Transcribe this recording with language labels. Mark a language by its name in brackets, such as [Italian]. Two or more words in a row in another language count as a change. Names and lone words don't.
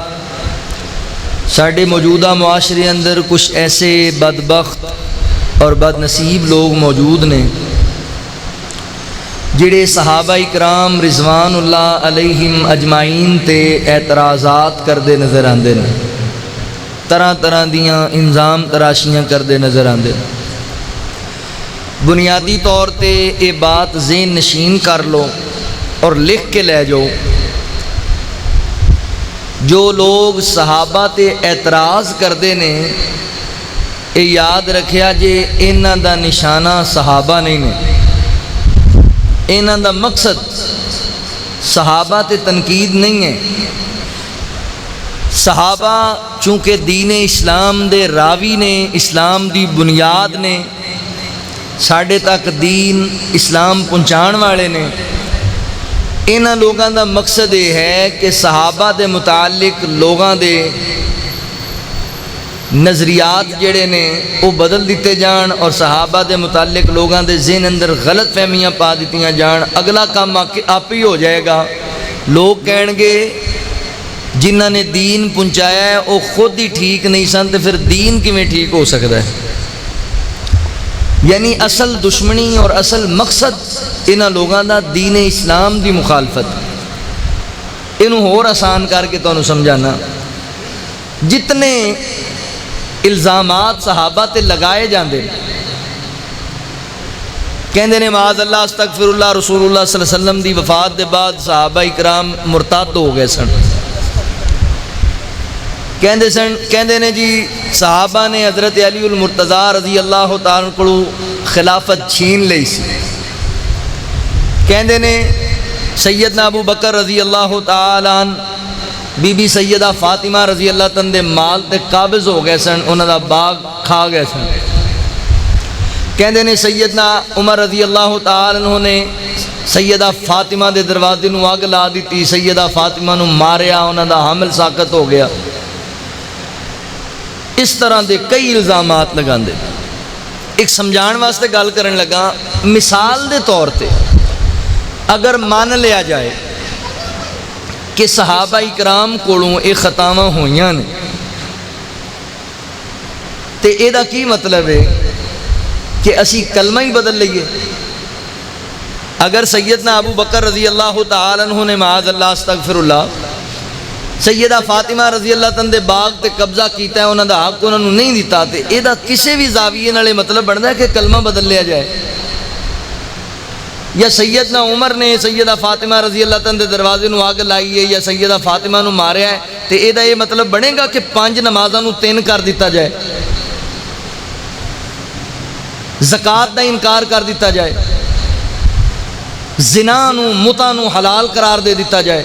[Punjabi] ساڈے موجودہ معاشرے اندر کچھ ایسے بدبخت اور بد نصیب لوگ موجود نے جڑے صحابہ اکرام [Arabic] رضوان اللہ علیہم اجمعین [Punjabi] تے اعتراضات کردے نظر آندے نے، طرح طرح دیاں الزام تراشیاں کردے نظر آندے۔ بنیادی طور تے [Urdu] یہ بات ذہن نشین کر لو اور لکھ کے لے جاؤ، [Punjabi] جو لوگ صحابہ تے اعتراض کرتے نے یہ یاد رکھیا جے انہاں دا نشانہ صحابہ نہیں نے، انہاں دا مقصد صحابہ تے تنقید نہیں ہے۔ صحابہ چونکہ دین اسلام دے راوی نے، اسلام دی بنیاد نے، ساڈے تک دین اسلام پہنچان والے نے، انہاں لوگاں دا مقصد یہ ہے کہ صحابہ دے متعلق لوگاں دے نظریات جڑے نے وہ بدل دیتے جان اور صحابہ دے متعلق لوگاں دے ذہن اندر غلط فہمیاں پا دیتیاں جان۔ [Urdu] اگلا کام آپ ہی ہو جائے گا، لوگ کہیں گے جنہاں نے دین پہنچایا ہے وہ خود ہی ٹھیک نہیں سن تو پھر دین کیویں ٹھیک ہو سکتا ہے۔ [Punjabi] یعنی اصل دشمنی اور اصل مقصد انہاں لوگاں دا دین اسلام دی مخالفت۔ انہوں اور آسان کر کے تانوں سمجھانا، جتنے الزامات صحابہ تے لگائے جاندے کہندے نے [Arabic] معاذ اللہ استغفر اللہ، [Punjabi] رسول اللہ [Arabic] صلی اللہ علیہ وسلم [Punjabi] دی وفات دے بعد صحابہ اکرام مرتد ہو گئے سن، کہندے نے جی صحابہ نے حضرت علی المرتضیٰ [Arabic] رضی اللہ تعالیٰ [Punjabi] کو خلافت چھین لئی سی، کہندے نے سیدنا ابو بکر [Arabic] رضی اللہ تعالیٰ عنہ [Punjabi] بی بی سیدہ فاطمہ [Arabic] رضی اللہ تعالیٰ [Punjabi] دے مال تے قابض ہو گئے سن، انہاں دا باغ کھا گئے سن۔ کہندے نے سیدنا عمر [Arabic] رضی اللہ تعالیٰ عنہ [Punjabi] نے سیدہ فاطمہ دے دروازے نو اگ لا دیتی، سیدہ فاطمہ نو ماریا، انہاں دا حمل ساقط ہو گیا۔ اس طرح دے کئی الزامات لگاندے۔ ایک سمجھان واسطے گل کرن لگا، مثال دے طور تے اگر مان لیا جائے کہ صحابہ اکرام کولوں یہ خطاواں ہوئیاں نے تے اے دا کی مطلب ہے کہ اسی کلمہ ہی بدل لئیے؟ اگر سیدنا ابو بکر [Arabic] رضی اللہ تعالیٰ عنہ [Punjabi] نے [Arabic] معاذ اللہ استغفر اللہ [Punjabi] سیدہ فاطمہ [Arabic] رضی اللہ تعالیٰ [Punjabi] دے باغ تے قبضہ کیتا ہے، انہاں دا حق انہاں نوں نہیں دیتا، تے اے دا کسے بھی زاویے نالے مطلب بندا ہے کہ کلمہ بدل لیا جائے؟ یا سیدنا عمر نے سیدہ فاطمہ [Arabic] رضی اللہ تعالیٰ [Punjabi] دے دروازے نو آگ لائی ہے یا سیدہ فاطمہ نو ماریا ہے، تے اے دا یہ مطلب بنے گا کہ 5 نمازاں نو 3 کر دیتا جائے، زکوٰۃ دا انکار کر دیتا جائے، زنا نو متع نو حلال قرار دے دیتا جائے؟